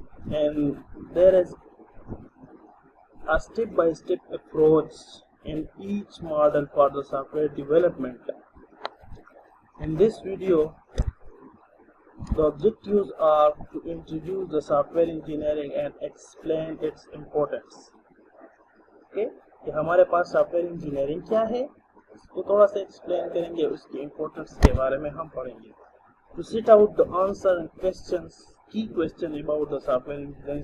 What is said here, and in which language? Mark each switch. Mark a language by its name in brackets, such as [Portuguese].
[English] And there is a step-by-step approach in each model for the software development. In this video, the objectives are to introduce the software engineering and explain its importance. [Hindi] Okay, कि हमारे पास software engineering क्या है, इसको थोड़ा सा explain करेंगे, उसकी importance के बारे में हम पढ़ेंगे. [English] To set out the answer and questions, key question about the software engineering.